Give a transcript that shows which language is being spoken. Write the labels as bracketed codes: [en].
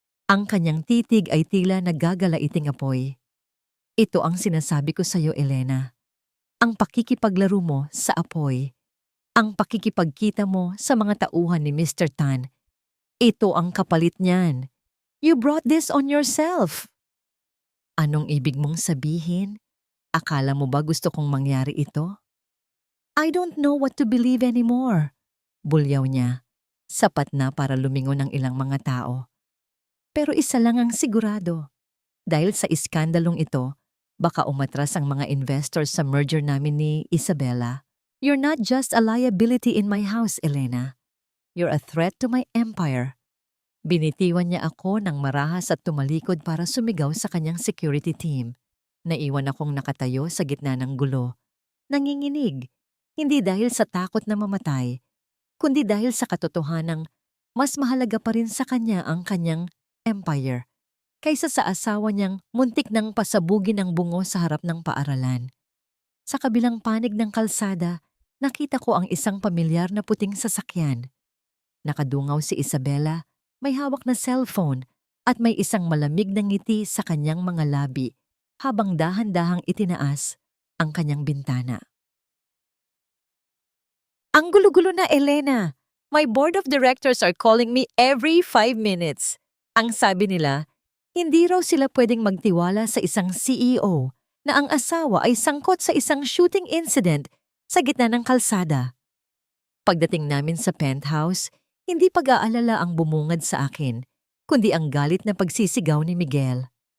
[tl] Ang kanyang titig ay tila nagagalaiting apoy. Ito ang sinasabi ko sa iyo, Elena. Ang pakikipaglaro mo sa apoy. Ang pakikipagkita mo sa mga tauhan ni Mr. Tan, ito ang kapalit niyan. [en] You brought this on yourself. [tl] Anong ibig mong sabihin? Akala mo ba gusto kong mangyari ito? [en] I don't know what to believe anymore. [tl] Bulyaw niya. Sapat na para lumingon ng ilang mga tao. Pero isa lang ang sigurado. Dahil sa iskandalong ito, baka umatras ang mga investors sa merger namin ni Isabella. [en] You're not just a liability in my house, Elena. You're a threat to my empire. [tl] Binitiwan niya ako ng marahas at tumalikod para sumigaw sa kanyang security team. Naiwan akong nakatayo sa gitna ng gulo. Nanginginig, hindi dahil sa takot na mamatay, kundi dahil sa katotohanang mas mahalaga pa rin sa kanya ang kanyang empire kaysa sa asawa niyang muntik nang pasabugin ng bungo sa harap ng paaralan. Sa kabilang panig ng kalsada, nakita ko ang isang pamilyar na puting sasakyan. Nakadungaw si Isabella, may hawak na cellphone at may isang malamig na ngiti sa kanyang mga labi habang dahan-dahang itinaas ang kanyang bintana. Ang gulo-gulo na, Elena. [en] My board of directors are calling me every 5 minutes. [tl] Ang sabi nila, hindi raw sila pwedeng magtiwala sa isang CEO na ang asawa ay sangkot sa isang shooting incident sa gitna ng kalsada. Pagdating namin sa penthouse, hindi pag-aalala ang bumungad sa akin, kundi ang galit na pagsisigaw ni Miguel.